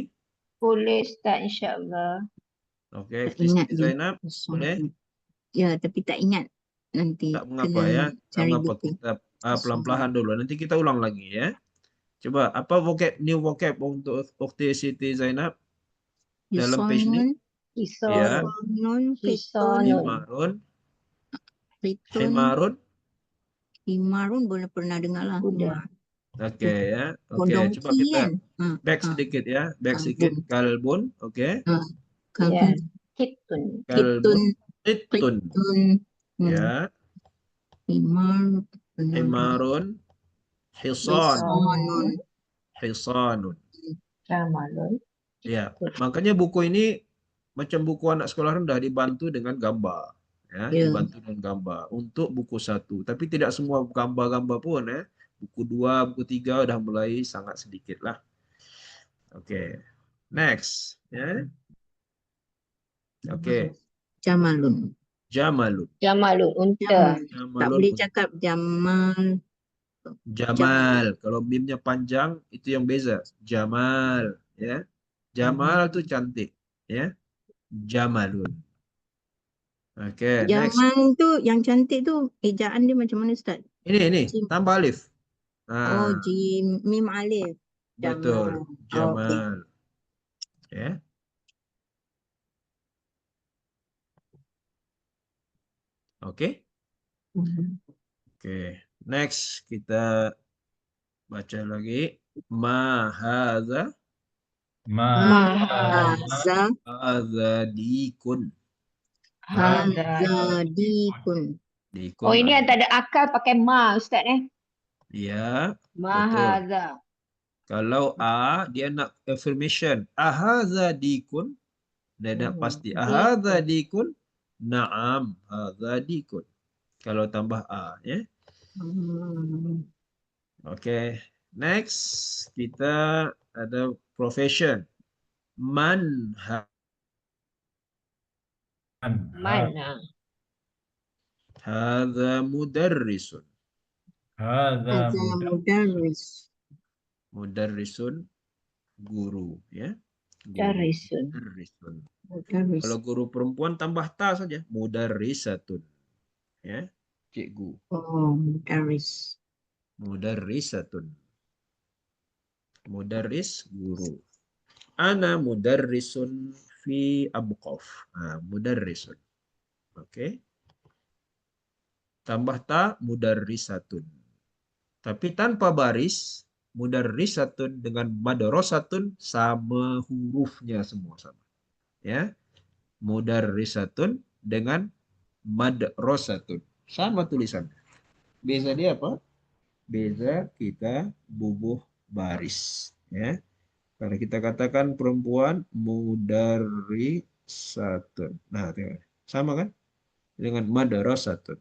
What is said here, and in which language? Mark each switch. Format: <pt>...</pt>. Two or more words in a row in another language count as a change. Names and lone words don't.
<ms>Boleh Ustaz</ms> <ar>insya-Allah.</ar> <ms>Oke, Tak ingat Siti dia. Zainab, boleh? Ya, tapi tak ingat. Nanti Tak mengapa kena ya. Tak cari mengapa. buku. Kita pelan-pelan dulu. Nanti kita ulang lagi ya. Coba apa</ms> <en>new vocab</en> <ms>untuk Ukhti Siti Zainab dalam page ni? Ya. Hisanun. Hisanun. Hisanun. Himarun. Fitun. Himarun. Himarun boleh pernah dengar lah. Kuda. Oke ya. Oke, Kodongki coba kita kan. back sedikit ya. Back sedikit. Kalbun. Oke. Ya. Kalbun. Kitun. Kalbun. Kitun. Ittun. Ya. Himar. Himarun. Hisan. Hisanun. Hisanun. Jamalun. Ya. Makanya buku ini macam buku anak sekolah rendah dibantu dengan gambar. Ya, dibantu dengan gambar untuk buku 1. Tapi tidak semua gambar-gambar pun ya. Buku 2, buku 3 udah mulai sangat sedikit lah. Oke. Next, ya. Oke. Jamalun. Jamalun. Jamalun. Unta. Tak boleh cakap Jamal. Jamal. Kalau mimnya panjang itu yang beza. Jamal, ya. Jamal itu cantik, ya. Jamalun. Oke, next. Jamal tu yang cantik tu ejaan dia macam mana Ustaz? Ini tambah alif. Oh, jim mim alif. Betul. Jamal. Jamal. Ya. Oke. Oke. Next kita baca lagi.</ms> <ar>Ma hadza.</ar> <ms>Ma Hadza.</ms> <ar>Hadza dikun. Hadza dikun.</ar> <ms>Dikun. Oh, ini yang tak ada akal pakai ma Ustaz Ya. Ma Betul. hadza. Kalau a dia nak affirmation.</ms> <ar>Ahadza dikun.</ar> <ms>Dia nak pasti.</ms> <ar>Ahadza dikun. Naam. Hadza dikun.</ar> <ms>Kalau tambah a, ya. Oke. Next kita ada profession. Man Mana?</ms> <ar>hadza mudarrisun.</ar> <ms>hadza Mudarris. Mudarrisun guru, ya. Mudarrisun. Mudarrisun. Mudarris. Kalau guru perempuan tambah ta saja. Mudarrisatun. Ya. Cikgu. Oh, mudarris. Mudarrisatun. Mudarris guru.</ms> <ar>Ana mudarrisun fi abqaf.</ar> <ms>Mudarrisun. Oke. Tambah ta mudarrisatun. Tapi tanpa baris, mudarrisatun dengan madrasatun sama hurufnya semua sama. Ya. Mudarrisatun dengan madrasatun. Sama tulisan. Beza dia apa? Beza kita bubuh baris. Ya. Kalau kita katakan perempuan mudarrisatun. Nah, tengok. Sama kan? Dengan madrasatun.</ms>